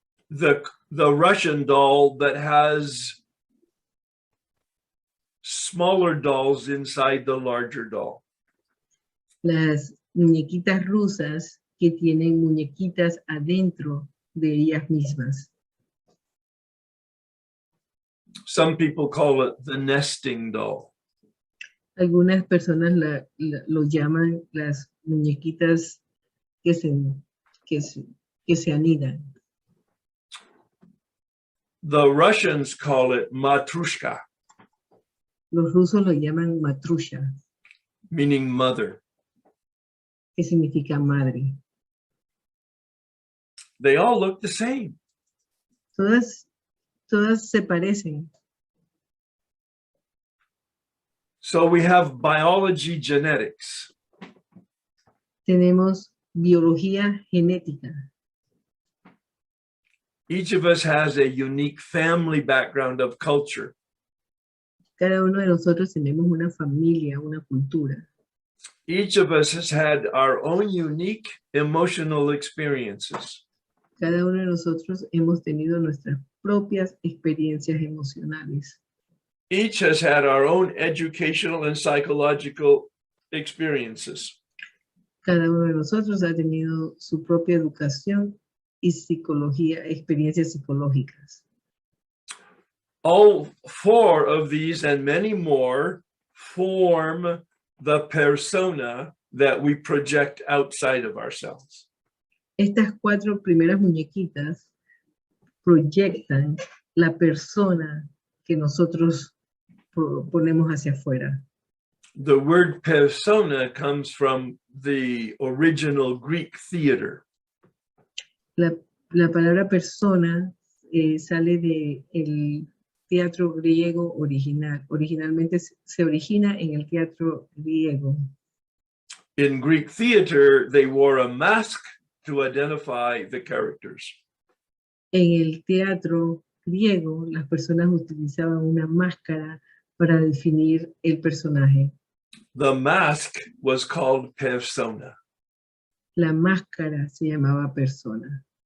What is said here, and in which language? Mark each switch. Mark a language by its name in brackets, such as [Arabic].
[English] The Russian doll that has smaller dolls inside the larger doll. [Spanish] Las muñequitas rusas que tienen muñequitas adentro de ellas mismas. [English] Some people call it the nesting doll. [Spanish] Algunas personas lo llaman las muñequitas que se anidan. [English] The Russians call it matrushka, [Spanish] Los rusos lo llaman matrusha, [English] meaning mother. [Spanish] que significa madre. [English] They all look the same. [Spanish] Todas se parecen. [English] So we have biology genetics. [Spanish] Tenemos biología genética. [English] Each of us has a unique family background of culture. [Spanish] Cada uno de nosotros tenemos una familia, una cultura. [English] Each of us has had our own unique emotional experiences. [Spanish] Cada uno de nosotros hemos tenido nuestras propias experiencias emocionales. [English] Each has had our own educational and psychological experiences. [Spanish] Cada uno de nosotros ha tenido su propia educación y psicología, experiencias psicológicas. [English] All 4 of these and many more form the persona that we project outside of ourselves. [Spanish] Estas 4 primeras muñequitas proyectan la persona que nosotros ponemos hacia afuera. [English] The word persona comes from the original Greek theater. [Spanish] La palabra persona sale del teatro griego original. Originalmente se origina en el teatro griego. [English] In Greek theater, they wore a mask to identify the characters. [Spanish] En el teatro griego, las personas utilizaban una máscara para definir el personaje. [English] The mask was called persona. [Spanish] La máscara se llamaba persona.